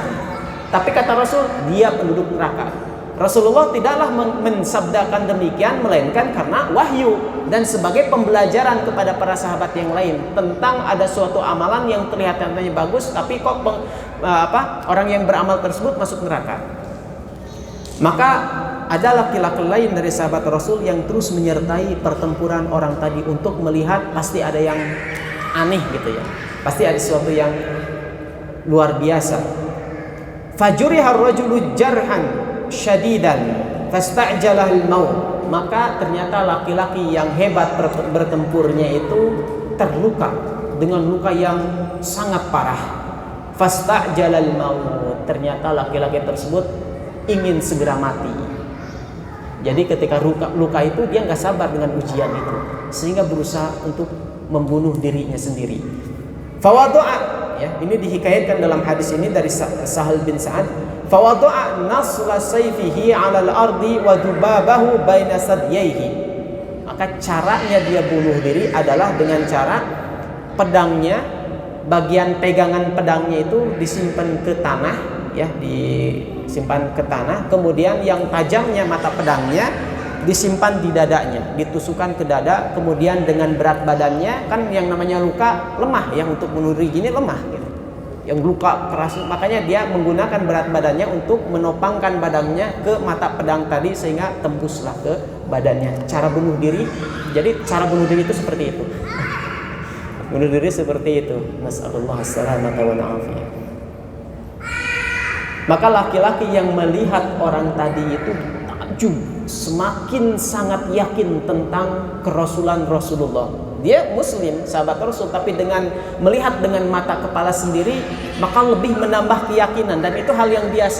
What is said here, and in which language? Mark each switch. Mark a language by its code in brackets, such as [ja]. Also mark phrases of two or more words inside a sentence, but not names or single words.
[id] Tapi kata Rasul dia penduduk neraka. Rasulullah tidaklah mensabdakan demikian melainkan karena wahyu dan sebagai pembelajaran kepada para sahabat yang lain tentang ada suatu amalan yang terlihat katanya bagus tapi kok orang yang beramal tersebut masuk neraka. Maka ada laki-laki lain dari sahabat Rasul yang terus menyertai pertempuran orang tadi untuk melihat pasti ada yang aneh gitu ya. Pasti ada sesuatu yang luar biasa. [ar] فجرح الرجل جرحا شديدا فاستعجل الموت. [id] Maka ternyata laki-laki yang hebat bertempurnya itu terluka dengan luka yang sangat parah. [ar] فاستعجل الموت. [id] Ternyata laki-laki tersebut ingin segera mati. Jadi ketika luka itu dia nggak sabar dengan ujian itu sehingga berusaha untuk membunuh dirinya sendiri. Fawadu'a, ya, ini dihikayatkan dalam hadis ini dari Sahal bin Sa'ad. [ar] فوضع نصل سيفه على الأرض وذبابه بين ثدييه. [id] Maka caranya dia bunuh diri adalah dengan cara pedangnya, bagian pegangan pedangnya itu disimpan ke tanah, ya, disimpan ke tanah. Kemudian yang tajamnya mata pedangnya disimpan di dadanya, ditusukkan ke dada. Kemudian dengan berat badannya, kan yang namanya luka lemah, yang untuk bunuh diri gini lemah gitu. Yang luka keras, makanya dia menggunakan berat badannya untuk menopangkan badannya ke mata pedang tadi sehingga tembuslah ke badannya. Cara bunuh diri, jadi cara bunuh diri itu seperti itu. Bunuh diri seperti itu. [ar] نسأل الله السلامة والعافية. [id] Maka laki-laki yang melihat orang tadi itu takjub, semakin sangat yakin tentang kerasulan Rasulullah. Dia muslim, sahabat Rasul, tapi dengan melihat dengan mata kepala sendiri maka lebih menambah keyakinan, dan itu hal yang biasa.